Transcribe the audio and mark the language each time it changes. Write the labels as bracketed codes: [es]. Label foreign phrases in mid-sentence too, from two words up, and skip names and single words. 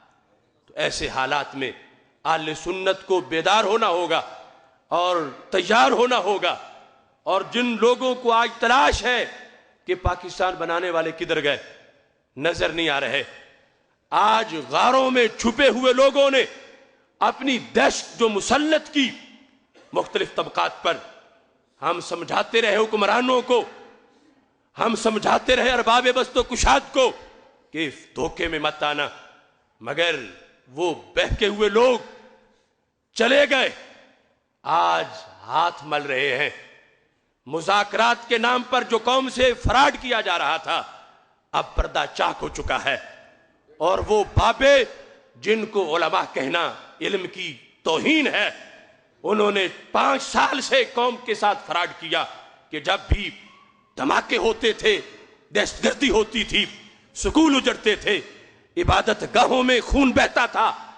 [ur] تو ایسے حالات میں اہل سنت کو بیدار ہونا ہوگا اور تیار ہونا ہوگا، اور جن لوگوں کو آج تلاش ہے کہ پاکستان بنانے والے کدھر گئے، نظر نہیں آ رہے، آج غاروں میں چھپے ہوئے لوگوں نے اپنی دہشت جو مسلط کی مختلف طبقات پر، ہم سمجھاتے رہے حکمرانوں کو، ہم سمجھاتے رہے ارباب بست و کشاد کو کہ دھوکے میں مت آنا، مگر وہ بہکے ہوئے لوگ چلے گئے، آج ہاتھ مل رہے ہیں۔ مذاکرات کے نام پر جو قوم سے فراڈ کیا جا رہا تھا اب پردہ چاک ہو چکا ہے، اور وہ بابے جن کو علماء کہنا علم کی توہین ہے، انہوں نے 5 سال سے قوم کے ساتھ فراڈ کیا کہ جب بھی دھماکے ہوتے تھے، دہشت گردی ہوتی تھی، سکول اجڑتے تھے، عبادت گاہوں میں خون بہتا تھا،